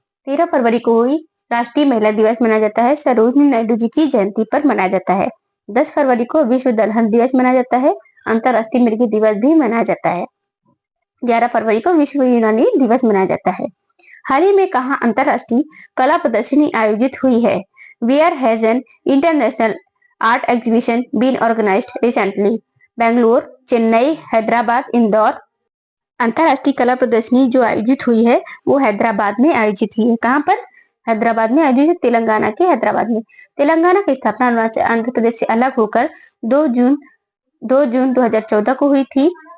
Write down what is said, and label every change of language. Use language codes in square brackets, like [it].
[hi] 13 फरवरी को ही राष्ट्रीय महिला दिवस मनाया जाता है, सरोजिनी नायडू जी की जयंती पर मनाया जाता है। 10 फरवरी को विश्व दलहन दिवस मनाया जाता है। अंतरराष्ट्रीय मिर्गी दिवस भी मनाया जाता है। 11 फरवरी को विश्व यूनानी दिवस मनाया जाता है। हाल ही में कहाँ अंतरराष्ट्रीय कला प्रदर्शनी आयोजित हुई है? [en] Where has an international art exhibition been organized recently? Bangalore, Chennai, Hyderabad, Indore. [hi] अंतरराष्ट्रीय कला प्रदर्शनी जो आयोजित हुई है वो हैदराबाद में आयोजित हुई है। कहाँ पर? हैदराबाद में आयोजित है, तेलंगाना के हैदराबाद में। तेलंगाना की स्थापना आंध्र प्रदेश से अलग होकर 2 जून 2014 को हुई थी।